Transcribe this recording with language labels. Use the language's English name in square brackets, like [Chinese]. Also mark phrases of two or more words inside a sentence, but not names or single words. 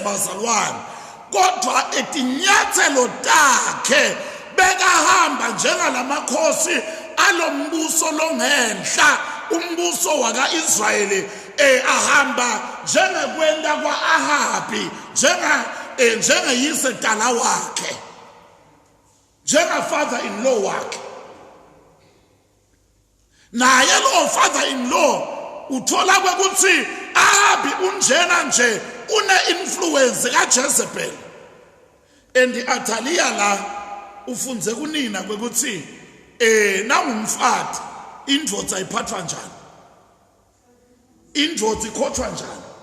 [Swati] bazalwane kodwa etinyathelo takhe bekahamba njengalamakhosi alombuso longenhla umbuso waka-Israyeli ahamba njengekwenda kwa-Ahabi njengeyise dala wakhe njenga-father-in-law wakhe. Naye lo father-in-law uthola kwekuthi Ahabi unjena nje une-influence kaJezebel Athaliya la ufunze kunina kwekuthi nangumfati indvodza ayiphathwa njani, indvodza ikhothwa njani.